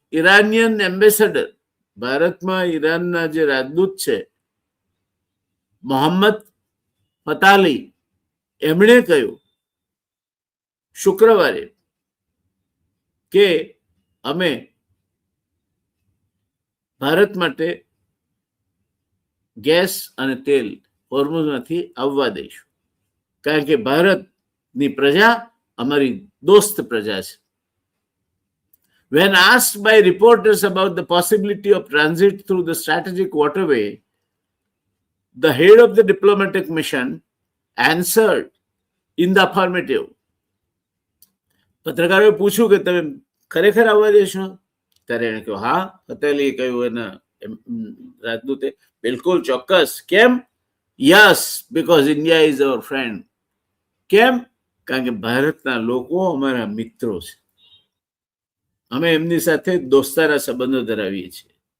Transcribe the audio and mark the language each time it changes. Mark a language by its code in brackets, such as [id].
[gu] Iranian ambassador, ભારતમાં ઈરાનના જે રાજદૂત છે મોહમ્મદ ફતાલી, એમણે કહ્યું શુક્રવારે કે અમે ભારત માટે ગેસ અને તેલ હોર્મુઝમાંથી આવવા દઈશું, કારણ કે ભારતની પ્રજા અમારી દોસ્ત પ્રજા છે. [en] When asked by reporters about the possibility of transit through the strategic waterway, the head of the diplomatic mission answered in the affirmative. [gu] પત્રકારોએ પૂછ્યું કે તમે ખરેખર આવવા દેશો? ત્યારે એને કહ્યું હા. ફતેલીએ કહ્યું એના રાજદૂતે, બિલકુલ ચોક્કસ. કેમ? [en] Yes, because India is our friend. [gu] કેમ? કારણ કે ભારતના લોકો અમારા મિત્રો છે, અમે એમની સાથે દોસ્તાના સંબંધો ધરાવીએ છીએ.